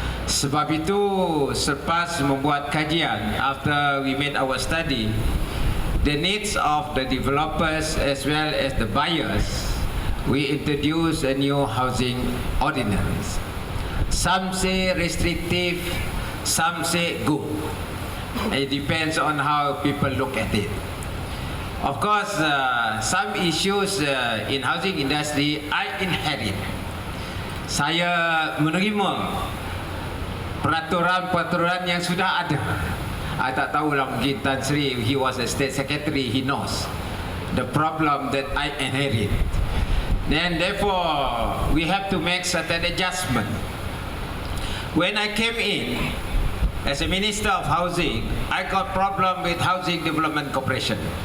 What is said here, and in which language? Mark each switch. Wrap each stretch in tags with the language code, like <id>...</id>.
<ms>Sebab itu, selepas membuat kajian,</ms> <en>after we made our study, the needs of the developers as well as the buyers, we introduce a new housing ordinance. Some say restrictive, some say good. It depends on how people look at it. Of course, some issues in housing industry I inherit.</en> <ms>Saya menerima peraturan-peraturan yang sudah ada.</ms> <en>I</en> <ms>tak tahulah, mungkin</ms> <en>Tan Sri, he was a state secretary, he knows the problem that I inherit. Then therefore, we have to make certain adjustment. When I came in as a Minister of Housing, I got problem with Housing Development Corporation.</en>